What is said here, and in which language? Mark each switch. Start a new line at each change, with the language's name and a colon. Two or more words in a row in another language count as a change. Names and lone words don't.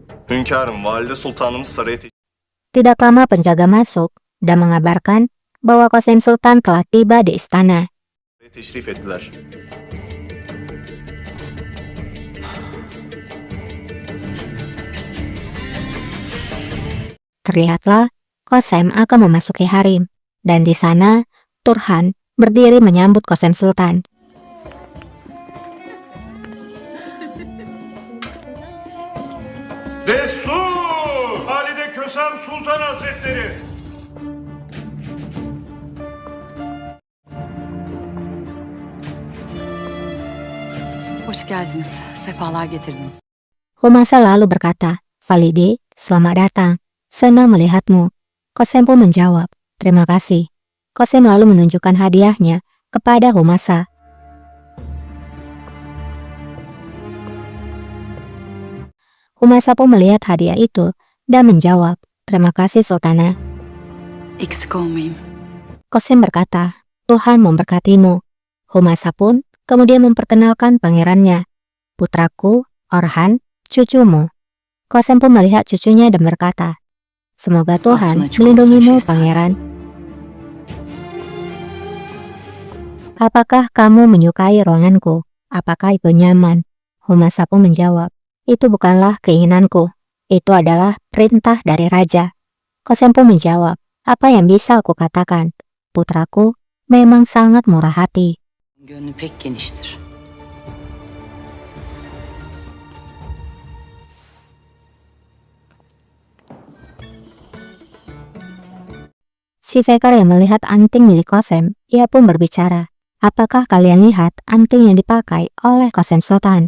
Turkish: Hünkârım, Valide Sultanımız saraya
Indonesian: Tidak lama penjaga masuk dan mengabarkan bahwa Qasim Sultan telah tiba di istana.
Turkish: teşrif ettiler.
Indonesian: Terlihatlah Qasim akan memasuki harem, dan di sana Turhan berdiri menyambut Qasim Sultan.
Turkish: Destur! Halide Kösem Sultan Hazretleri! Hoş geldiniz. Sefalar getirdiniz.
Indonesian: Humasa lalu berkata, "Valide, selamat datang. Senang melihatmu." Qasim pun menjawab, "Terima kasih." Qasim lalu menunjukkan hadiahnya kepada Humasa. Humasa pun melihat hadiah itu dan menjawab, "Terima kasih Sultana."
Turkish: Eksik olmayın.
Indonesian: Qasim berkata, "Tuhan memberkatimu." Humasa pun kemudian memperkenalkan pangerannya, "Putraku, Orhan, cucumu." Qasim pun melihat cucunya dan berkata, "Semoga Tuhan melindungimu, pangeran." "Apakah kamu menyukai ruanganku? Apakah itu nyaman?" Humasa pun menjawab, "Itu bukanlah keinginanku. Itu adalah perintah dari raja." Qasim pun menjawab, "Apa yang bisa aku katakan? Putraku memang sangat murah hati."
Turkish: Gönlü pek geniştir.
Indonesian: Si Fekar yang melihat anting milik Qasim, ia pun berbicara, "Apakah kalian lihat anting yang dipakai oleh Qasim Sultan?